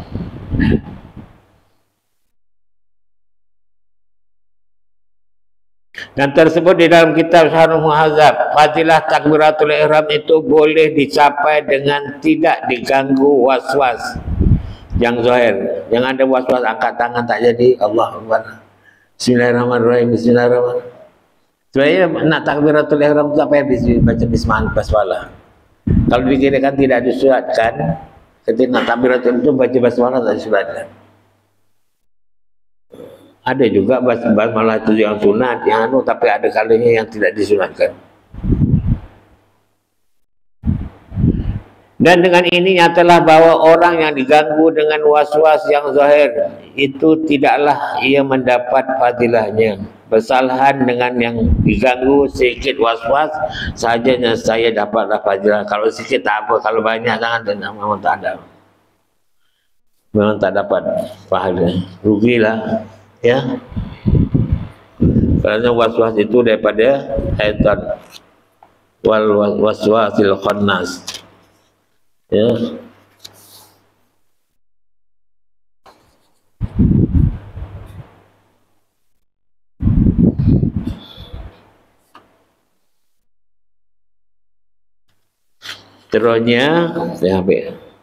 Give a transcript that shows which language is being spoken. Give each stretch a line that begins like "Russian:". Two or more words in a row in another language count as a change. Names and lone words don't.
Malay: Dan tersebut di dalam kitab Syarhul Muhadzab, fadilah takbiratul ihram itu boleh dicapai dengan tidak diganggu was-was yang zahir. Jangan ada was-was, angkat tangan tak jadi,
Arabic: الله أكبر، بسم الله الرحمن الرحيم، بسم الله الرحمن الرحيم.
Malay: Sebenarnya nak takbiratul ihram itu apa, baca bismillah basmalah. Kalau dikirakan tidak disuratkan, ketika nak takbiratul itu baca basmalah tak disuratkan. Ada juga basmalah itu yang sunat, tapi ada kalanya yang tidak disunatkan. Dan dengan ini nyatalah bahwa orang yang diganggu dengan was-was yang zahir itu tidaklah ia mendapat fadilahnya. Kesalahan dengan yang diganggu sedikit was-was sajanya saya dapatlah pahala. Kalau sedikit tak apa, kalau banyak sangat memang tak ada. Memang tak dapat pahala. Rugilah, ya. Kerana was-was itu daripada syaitan.
Arabic: والوسواس الخناس.
Malay: Ya. Terusnya saya ambil.